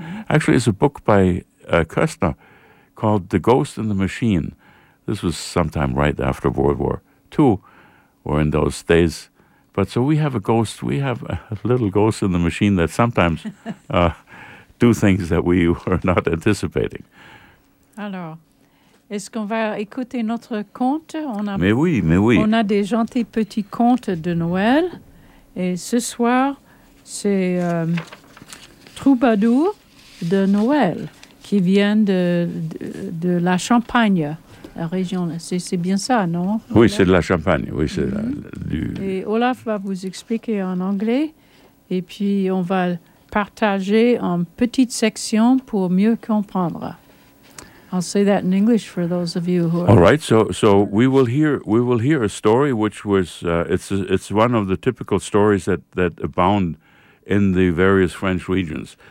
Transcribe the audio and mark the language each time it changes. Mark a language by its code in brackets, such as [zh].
[en] And actually, it's a book by Kirstner called The Ghost in the Machine. This was sometime right after World War II or in those days. But so we have a ghost. We have a little ghost in the machine that sometimes do things that we were not anticipating. [fr] Alors, est-ce qu'on va écouter notre conte? Mais oui. On a des gentils petits contes de Noël. Et ce soir, c'est Troubadour de Noël qui vient de la Champagne, la région. C'est bien ça, non? Oui, Olaf? C'est de la Champagne. Oui, c'est mm-hmm. Et Olaf va vous expliquer en anglais. Et puis, on va partager en petites sections pour mieux comprendre. [en] I'll say that in English for those of you who are... All right, so we will hear a story which was... It's one of the typical stories that abound in the various French regions.